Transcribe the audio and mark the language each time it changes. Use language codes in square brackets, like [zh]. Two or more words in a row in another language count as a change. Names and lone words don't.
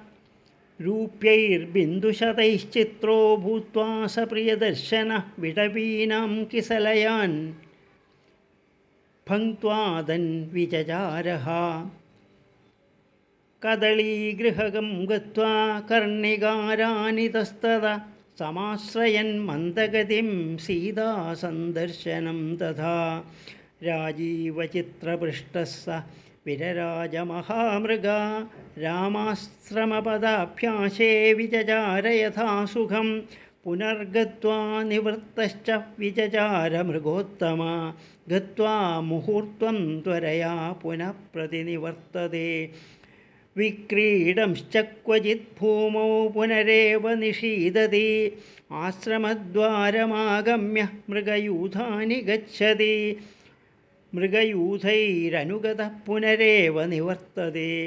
[sa] रूप्यैर्बिन्दुशतैश्चित्रो भूत्वा स प्रियदर्शनः विटपीनां किसलयान् भङ्क्त्वादन् विचचारः. कदलीगृहं गत्वा कर्णिकारानि तस्तदा समाश्रयन् मन्दगतिं सीतासन्दर्शनं तथा. राजीवचित्रपृष्टः स വിരരാജമഹാമൃഗ രാമാശ്രമപദാഭ്യാസേ വിചചാര യഥാ സുഖം പുനർഗത്വാ നിവൃത്തശ്ച വിചചാര മൃഗോത്തമ ഗത്വാ മുഹൂർത്തം ത്വരയാ പുനഃ പ്രതിനിവർത്തതേ വിക്രീഡംശ്ച ക്വചിത് ഭൂമൗ പുനരേവ നിഷീദതി ആശ്രമദ്വാരമാഗമ്യ മൃഗയൂഥാനി ഗച്ഛതി മൃഗയൂഥൈരനുഗതഃ പുനരേവ നിവർത്തതേ